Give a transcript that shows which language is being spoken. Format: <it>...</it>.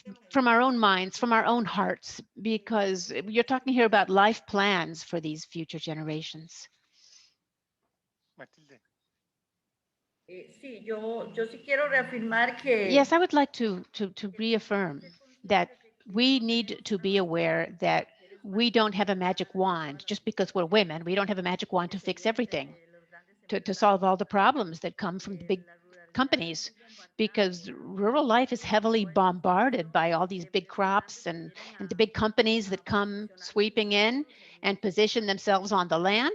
<en>from our own minds, from our own hearts, because you're talking here about life plans for these future generations. Matilde.</en> <es>Sí, yo sí quiero reafirmar que</es> <en>Yes, I would like to reaffirm that we need to be aware that we don't have a magic wand. Just because we're women, we don't have a magic wand to fix everything, to solve all the problems that come from the big companies, because rural life is heavily bombarded by all these big crops and the big companies that come sweeping in and position themselves on the land.</en>